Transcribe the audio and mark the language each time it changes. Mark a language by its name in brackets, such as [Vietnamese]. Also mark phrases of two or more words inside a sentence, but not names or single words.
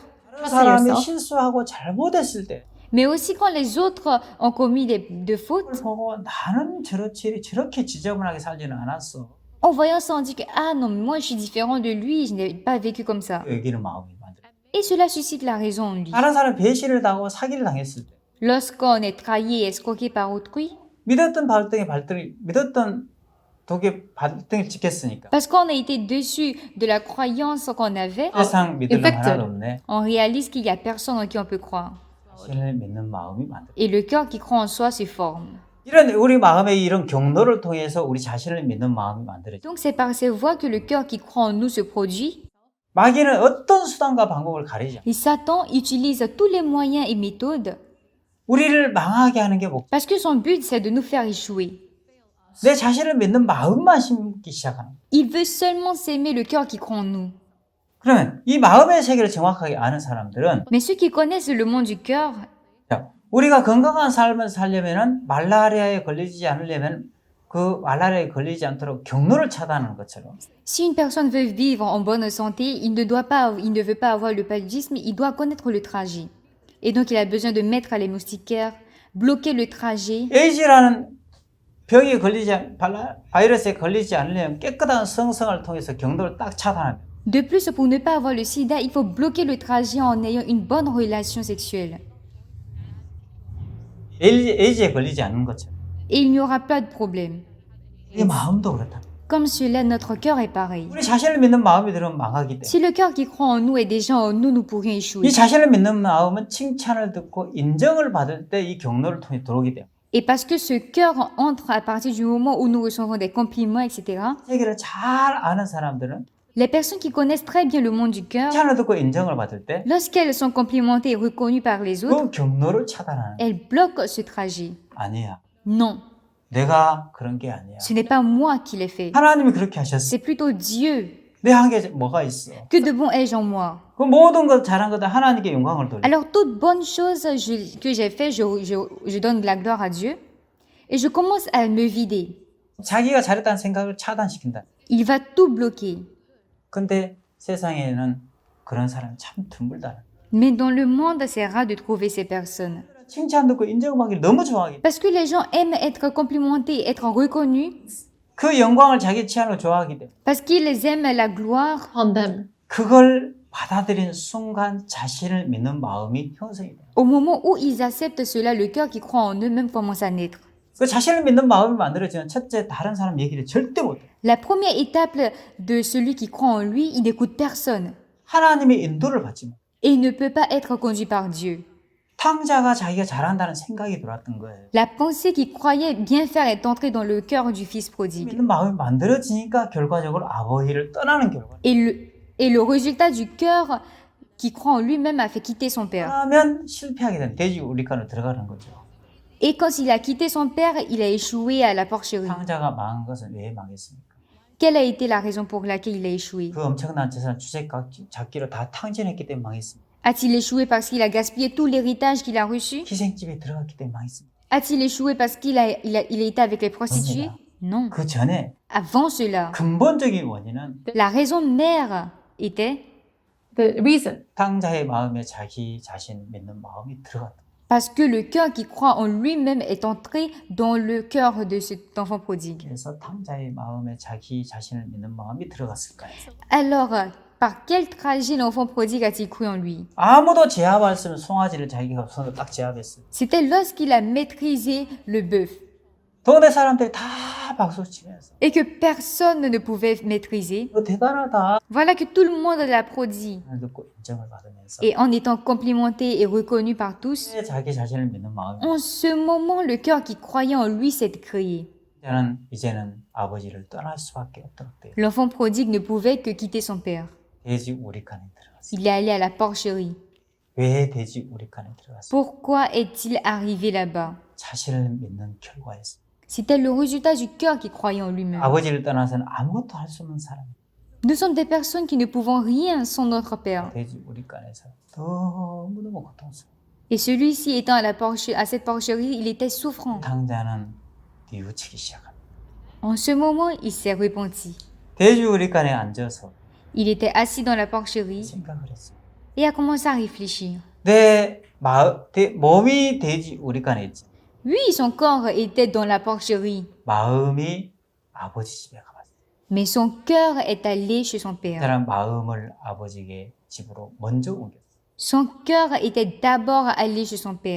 [Korean] 다른 사람이 실수하고 잘못했을 때 [French] Mais aussi quand les autres ont commis de fautes, [Korean] 그걸 보고 나는 저렇게 지저분하게 살지는 않았어. [French] en voyant ça, on dit que ah non, mais moi je suis différent de lui, je n'ai pas vécu comme ça. [Korean] 여기는 마음이 만들어. [French] Et cela suscite la raison en lui. [Korean] 다른 사람 배신을 당하고 사기를 당했을 때 [French] Lorsqu'on est trahi et escroqué par autrui, [Korean] 믿었던 발등에 믿었던 독에 발등을 찍혔으니까 [French] parce qu'on a été déçu de la croyance qu'on avait, [Korean] 세상 믿을 놈 하나도 없네. [French] on réalise qu'il n'y a personne en qui on peut croire. [Korean] 자신을 믿는 마음이 만들어. [French] Et le cœur qui croit en soi se forme. [Korean] 이런 우리 마음의 이런 경로를 통해서 우리 자신을 믿는 마음이 만들어져. [French] Donc c'est par ces voies que le cœur qui croit en nous se produit. [Korean] 마귀는 어떤 수단과 방법을 가리지 않아. [French] Et Satan utilise tous les moyens et méthodes [Korean] 우리를 망하게 하는 게 목적. [French] parce que son but c'est de nous faire échouer. [Korean] 내 자신을 믿는 마음만 심기 시작하는 거야. [French] Il veut seulement s'aimer le cœur qui croit en nous. [Korean] 그러면 이 마음의 세계를 정확하게 아는 사람들은 [French] Mais ceux qui connaissent le monde du cœur, [Korean] 자, 우리가 건강한 삶을 살려면은 말라리아에 걸리지 않으려면 그 말라리아에 걸리지 않도록 경로를 차단하는 것처럼 [French] si une personne veut vivre en bonne santé, il ne veut pas avoir le paludisme, il doit connaître le trajet. Et donc il a besoin de mettre les moustiquaires, bloquer le trajet. [Korean] 에이즈라는 병에 바이러스에 걸리지 않으려면 깨끗한 성성을 통해서 경로를 딱 차단합니다. [French] De plus, pour ne pas avoir le sida, il faut bloquer le trajet en ayant une bonne relation sexuelle. [Korean] 에이즈에 걸리지 않는 것처럼 [French] Et il n'y aura pas de problème. [Korean] 이 마음도 그렇다. [French] Comme cela, notre cœur est pareil. [Korean] 우리 자신을 믿는 마음이 들으면 망하기 때문에. [French] Si le cœur qui croit en nous est déjà en nous, nous pourrions échouer. [Korean] 이 자신을 믿는 마음은 칭찬을 듣고 인정을 받을 때 이 경로를 통해 들어오기 때문에. [French] Et parce que ce cœur entre à partir du moment où nous recevons des compliments, etc., [Korean] 세계를 잘 아는 사람들은 [French] les personnes qui connaissent très bien le monde du cœur, [Korean] 칭찬을 듣고 인정을 받을 때 그 [French] lorsqu'elles sont complimentées et reconnues par les autres, [Korean] 경로를 차단하는. [French] elles bloquent ce trajet. [Korean] 아니야. [French] Non, [Korean] 내가 그런 게 아니야. [French] ce n'est pas moi qui l'ai fait. [Korean] 하나님이 그렇게 하셨어. [French] C'est plutôt Dieu. [Korean] 내 한 게 뭐가 있어? [French] Que de bon ai-je en moi? [Korean] 그 모든 것 잘한 것들 하나님께 영광을 돌려. [French] Alors, toute bonne chose que j'ai fait, je donne de la gloire à Dieu. Et je commence à me vider. [Korean] 자기가 잘했다는 생각을 차단시킨다. [French] Il va tout bloquer. [Korean] 근데 세상에는 그런 사람이 참 드물다. [French] Mais dans le monde, c'est rare de trouver ces personnes. [Korean] 칭찬 듣고 인정받기를 너무 좋아하기. [French] Parce que les gens aiment être complimentés, être reconnus, [Korean] 그 영광을 자기 취향으로 좋아하기 때문에 [French] parce qu'ils aiment la gloire. [English] on them. [Korean] 그걸 받아들인 순간 자신을 믿는 마음이 형성이 돼요. [French] Au moment où ils acceptent cela, le cœur qui croit en eux-mêmes commence à naître. [Korean] 그 자신을 믿는 마음이 만들어지면 첫째 다른 사람 얘기를 절대 못 해요. [French] La première étape de celui qui croit en lui, il n'écoute personne [Korean] 하나님의 인도를 받지 못. [French] et il ne peut pas être conduit par Dieu. [Korean] 탕자가 자기가 잘한다는 생각이 들어왔던 거예요. [French] La pensée qu'il croyait bien faire est entrée dans le cœur du fils prodigue. [Korean] 믿는 마음이 만들어지니까 결과적으로 아버지를 떠나는 결과. [French] Et le résultat du cœur qui croit en lui-même a fait quitter son père. [Korean] 그러면 실패하게 되는 돼지 우리간으로 들어가는 거죠. [French] Et quand il a quitté son père, il a échoué à la porcherie. [Korean] 탕자가 망한 것은 왜 망했습니까? [French] Quelle a été la raison pour laquelle il a échoué? [Korean] 그 엄청난 재산 주색 잡기로 다 탕진했기 때문에 망했습니다. [French] A-t-il échoué parce qu'il a gaspillé tout l'héritage qu'il a reçu? [Korean] 희생집에 들어갔기 때문에 망했습니다. [French] A-t-il échoué parce qu'il a été avec les prostituées? Non. [Korean] 그 전에 [French] Avant cela, [Korean] 근본적인 원인은 [French] la raison mère était [English] The reason. [Korean] 탕자의 마음에 자기 자신 믿는 마음이 들어갔다. [French] parce que le cœur qui croit en lui-même est entré dans le cœur de cet enfant prodigue. [Korean] 그래서 탕자의 마음에 자기 자신을 믿는 마음이 들어갔을까요? [French] Alors, par quel trajet l'enfant prodigue a-t-il cru en lui? [Korean] 아무도 제압할 수 없는 송아지를 자기가 손으로 딱 제압했어요. [French] C'était lorsqu'il a maîtrisé le bœuf [Korean] 동네 사람들이 다 박수 치면서 [French] et que personne ne pouvait maîtriser. [Korean] 너 대단하다. [French] Voilà que tout le monde l'applaudit. [Korean] 듣고 인정을 받으면서 [French] Et en étant complimenté et reconnu par tous, [Korean] 자기 자신을 믿는 마음이 [French] en ce moment, le cœur qui croyait en lui s'est créé. [Korean] 이제는 아버지를 떠날 수밖에 없도록 돼요. [French] L'enfant prodigue ne pouvait que quitter son père. [Korean] 돼지 우리칸에 들어갔어요. [French] Il est allé à la porcherie. [Korean] 왜 돼지 우리칸에 들어갔어요? [French] Pourquoi est-il arrivé là-bas? [Korean] 자신을 믿는 결과였어요. [French] C'était le résultat du cœur qui croyait en lui-même. [Korean] 아버지를 떠나서는 아무것도 할 수 없는 사람. [French] Nous sommes des personnes qui ne pouvons rien sans notre père. [Korean] 돼지 우리칸에서 너무너무 고통스러워. [French] Et celui-ci étant à cette porcherie, il était souffrant. [Korean] 탕자는 뉘우치기 시작합니다. [French] En ce moment, il s'est repenti. [Korean] 돼지 우리칸에 앉아서 [French] Il était assis dans la porcherie [Korean] 생각을 했어요. [French] et a commencé à réfléchir. [Korean] 내 몸이 돼지 우리칸에 있지. [French] Oui, son corps était dans la porcherie, [Korean] 마음이 아버지 집에 가봤어요. [French] mais son cœur est allé chez son père. [Korean] 사람 마음을 아버지의 집으로 먼저 옮겼어요. [French] Son cœur était d'abord allé chez son père.